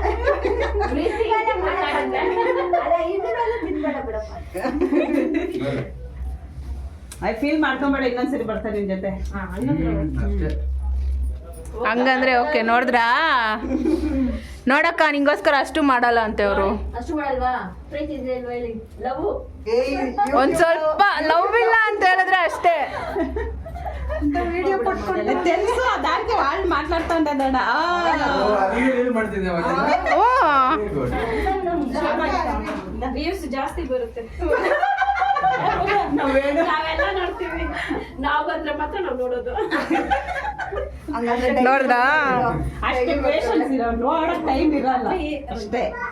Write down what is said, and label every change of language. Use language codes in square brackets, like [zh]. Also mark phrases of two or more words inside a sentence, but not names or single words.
[en] I feel [kn] ಮಾಡ್ಕೊಂಬೇಡ, ಇನ್ನೊಂದ್ಸರಿ ಬರ್ತಾರೆ ನಿನ್ ಜೊತೆ. ಅಷ್ಟೇ. ಹಂಗಂದ್ರೆ ಓಕೆ. ನೋಡಿದ್ರಾ ನೋಡಕ್ಕ, ನಿಂಗೋಸ್ಕರ ಅಷ್ಟು ಮಾಡಲ್ಲ ಅಂತೆ ಅವರು. ಅಷ್ಟು ಮಾಡಲ್ವಾ? ಪ್ರೀತಿ ಇದೆ ಇಲ್ವಾ ಹೇಳಿ? ಲವ್ ಒಂದ್ ಸ್ವಲ್ಪ ಲವ್ ಇಲ್ಲ ಅಂತ ಹೇಳಿದ್ರೆ ಅಷ್ಟೇ. [te] తెలుసు దానికి వాళ్ళు మాట్లాడుతూ ఉంటారట. [kn] ಓ, ಅದಕ್ಕೆ reel ಮಾಡ್ತಿದ್ದೆ ಅವತ್ತು. ಓ [en] Very good. [kn] ವ್ಯೂಸ್ ಜಾಸ್ತಿ ಬರುತ್ತೆ. ನಾವೆಲ್ಲ ನೋಡ್ತೀವಿ, ನಾವು ಬಂದ್ರೆ ಮಾತ್ರ ನಾವು ನೋಡೋದು. ನೋಡಿದ್ರಾ? ಅಷ್ಟೇ ಪೇಷನ್ಸ್ ಇರೋ, ನೋಡಕ್ ಟೈಮ್ ಇರಲ್ಲ ಅಷ್ಟೇ.